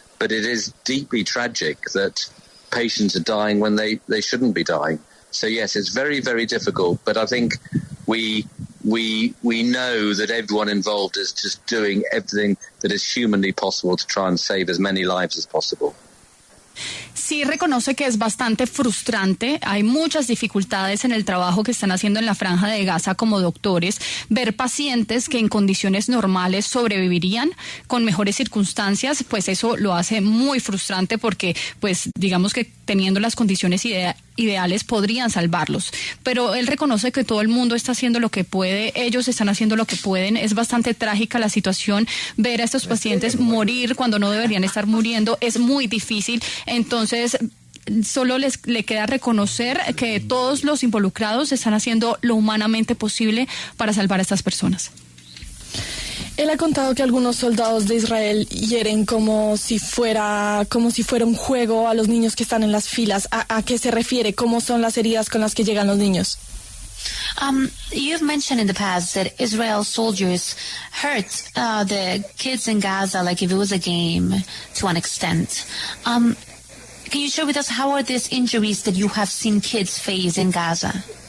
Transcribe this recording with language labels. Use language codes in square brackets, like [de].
[en] But it is deeply tragic that patients are dying when they shouldn't be dying. So yes, it's very, very difficult. But I think we know that everyone involved is just doing everything that is humanly possible to try and save as many lives as possible. [es] Sí reconoce que es bastante frustrante, hay muchas dificultades en el trabajo que están haciendo en la Franja de Gaza como doctores, ver pacientes que en condiciones normales sobrevivirían con mejores circunstancias, pues eso lo hace muy frustrante porque, pues digamos que teniendo las condiciones ideales podrían salvarlos, pero él reconoce que todo el mundo está haciendo lo que puede, ellos están haciendo lo que pueden. Es bastante trágica la situación, ver a estos pacientes morir cuando no deberían estar muriendo es muy difícil. Entonces solo le queda reconocer que todos los involucrados están haciendo lo humanamente posible para salvar a estas personas. Él ha contado que algunos soldados de Israel hieren como si fuera un juego a los niños que están en las filas. ¿A qué se refiere? ¿Cómo son las heridas con las que llegan los niños? [en] You've mentioned in the past that Israel soldiers hurt the kids in Gaza like if it was a game to an extent. Can you share with us how are these injuries that you have seen kids face in Gaza?